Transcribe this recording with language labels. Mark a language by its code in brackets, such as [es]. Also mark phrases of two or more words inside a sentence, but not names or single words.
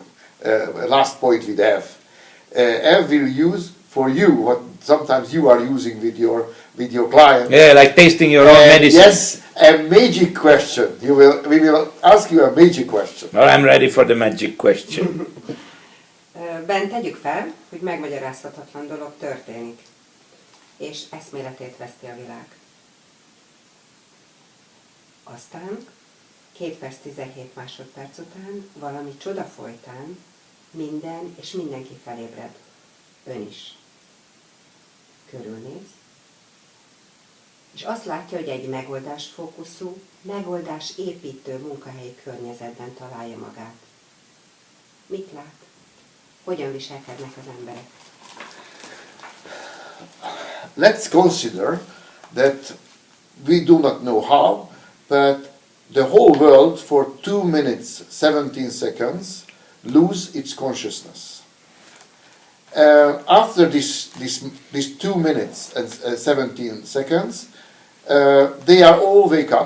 [en] Last point with Ev. Ev will use for you what sometimes you are using with your client. Yeah, like tasting your own medicine. Yes, a magic question. We will ask you a magic question. Well, I'm ready for the magic question. [hu] Ben, tegyük fel, hogy megmagyarázhatatlan dolog történik, és eszméletét veszti a világ. Aztán 2 perc 17 másodperc után, valami csoda folytán minden és mindenki felébred. Ön is. Körülnéz, és azt látja, hogy egy megoldásfókuszú, megoldásépítő munkahelyi környezetben találja magát. Mit lát? Hogyan viselkednek az emberek? [en] Let's consider that we do not know how, but the whole world for 2 minutes 17 seconds lose its consciousness. After this 2 minutes and 17 seconds, they are all wake up.